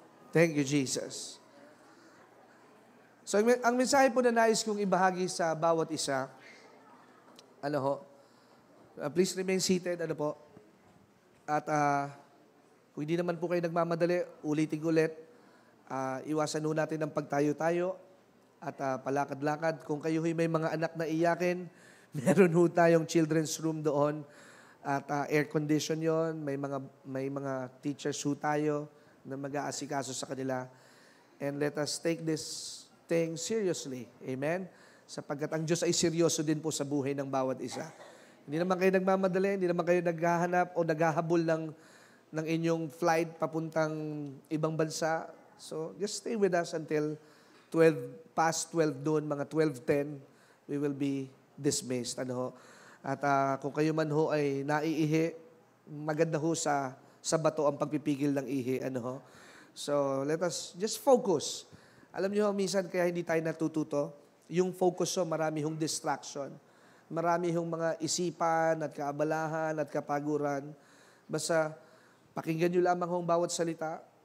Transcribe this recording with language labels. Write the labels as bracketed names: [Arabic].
[English] Thank you, Jesus. [Filipino] So, ang mensahe po na nais kong ibahagi sa bawat isa, [English] please remain seated, [Filipino] At kung hindi naman po kayo nagmamadali, ulitin ulit, iwasan ho natin ang pagtayo-tayo, at palakad-lakad. Kung kayo may mga anak na iyakin, meron ho tayong children's room doon. At air condition yon. May mga teachers ho tayo na mag-aasikaso sa kanila. [English] And let us take this thing seriously. Amen? [Filipino] Sapagkat ang Diyos ay seryoso din po sa buhay ng bawat isa. Hindi naman kayo nagmamadali, hindi naman kayo naghahanap o naghahabol ng inyong flight papuntang ibang bansa. [English] So just stay with us until past 12 noon, mga 12:10, we will be dismissed. [Filipino] At kung kayo man ho ay naiihi, maganda ho sa bato ang pagpipigil ng ihi. [English] So let us just focus. [Filipino] Alam niyo, minsan kaya hindi tayo natututo, yung focus marami hong distraction. Marami hong mga isipan at kaabalahan at kapaguran. Basta pakinggan niyo lamang hong bawat salita.